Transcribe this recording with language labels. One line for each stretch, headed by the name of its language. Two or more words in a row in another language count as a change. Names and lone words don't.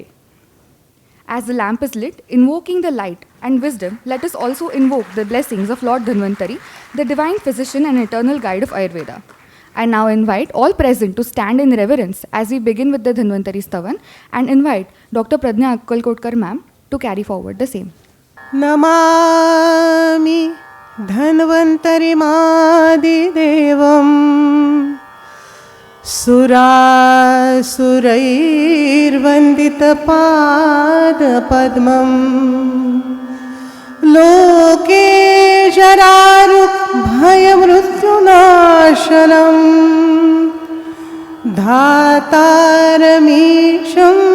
English: As the lamp is lit, invoking the light and wisdom, let us also invoke the blessings of Lord Dhanvantari, the divine physician and eternal guide of Ayurveda. I now invite all present to stand in reverence as we begin with the Dhanvantari Stavan and invite Dr. Pradnya Akkalkotkar ma'am to carry forward the same.
Sanskrit: Namami Dhanvantari Madidevam Surasurairvandita Pada Padmam Loke Jararuk Bhayamrutyunashanam Dhataramisham